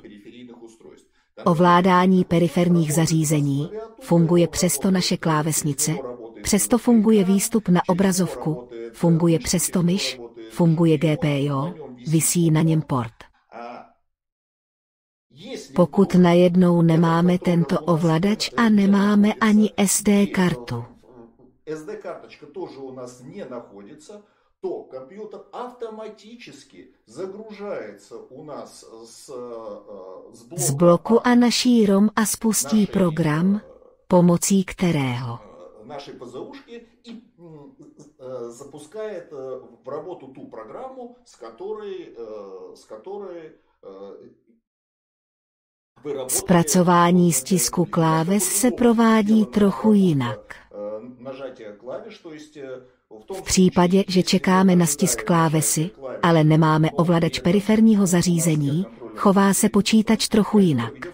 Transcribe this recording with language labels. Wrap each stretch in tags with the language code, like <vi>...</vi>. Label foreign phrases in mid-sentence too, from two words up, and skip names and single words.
<cs>Ovládání periferních zařízení, funguje přesto naše klávesnice, přesto funguje výstup na obrazovku, funguje přesto myš, funguje GPIO, visí na něm port. Pokud najednou nemáme tento ovladač a nemáme ani SD kartu,</cs> <ru>SD-карточка тоже у нас не находится, то компьютер автоматически загружается у нас</ru> <cs>z bloku a naší ROM a spustí program, pomocí kterého</cs> <ru>нашей ПЗУшки и запускает в работу ту программу, с которой</ru> <cs>zpracování stisku kláves se provádí trochu jinak. V případě, že čekáme na stisk klávesy, ale nemáme ovladač periferního zařízení, chová se počítač trochu jinak.</cs>